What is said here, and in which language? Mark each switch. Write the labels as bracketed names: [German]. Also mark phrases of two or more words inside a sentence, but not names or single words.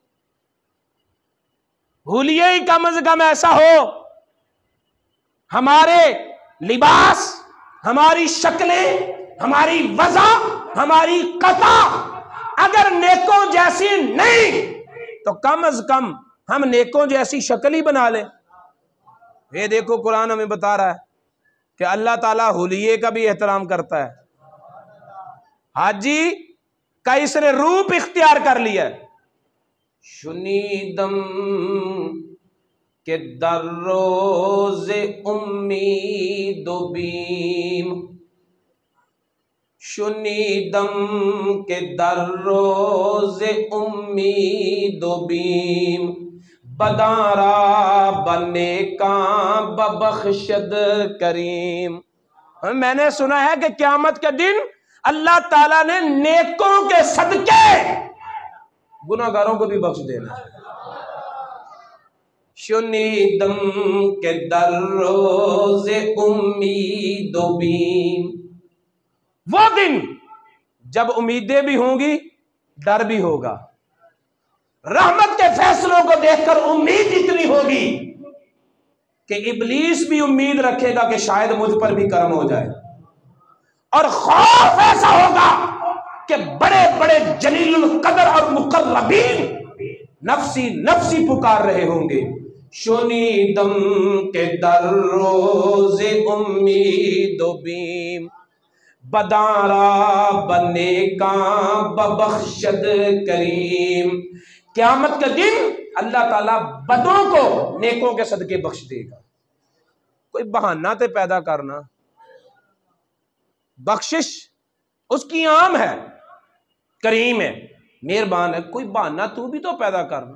[Urdu] حلیہ ہی کم از کم ایسا ہو، ہمارے لباس، ہماری شکلیں، ہماری وضع، ہماری قطع اگر نیکوں جیسی نہیں تو کم از کم ہم نیکوں جیسی شکل ہی بنا لیں۔ یہ دیکھو قرآن ہمیں بتا رہا ہے کہ اللہ تعالیٰ حلیے کا بھی احترام کرتا ہے۔ حاجی کا اس نے روپ اختیار کر لیا ہے۔ [Persian] شنیدم کہ در روز امید و بیم، شنیدم کہ در روز امید و بیم، بدارا بنیکاں ببخشد کریم۔ [Urdu] میں نے سنا ہے کہ قیامت کے دن اللہ تعالیٰ نے نیکوں کے صدقے گناہگاروں کو بھی بخش دینا ہے۔ [Persian] شنیدم کے در روز امید و بیم، [Urdu] وہ دن جب امیدیں بھی ہوں گی، ڈر بھی ہوگا۔ رحمت کے فیصلوں کو دیکھ کر امید اتنی ہوگی کہ ابلیس بھی امید رکھے گا کہ شاید مجھ پر بھی کرم ہو جائے، اور خوف ایسا ہوگا کہ بڑے بڑے جلیل القدر اور مقربین [Arabic] نفسی نفسی [Urdu] پکار رہے ہوں گے۔ [Persian] شنیدم کے در روز امید و بیم، بدارا بنیکاں ببخشد کریم۔ [Urdu] قیامت کے دن اللہ تعالیٰ بدوں کو نیکوں کے صدقے بخش دے گا۔ کوئی بہانہ تے پیدا کرنا، بخشش اس کی عام ہے، کریم ہے، مہربان ہے، کوئی بہانہ تو بھی تو پیدا کرنا۔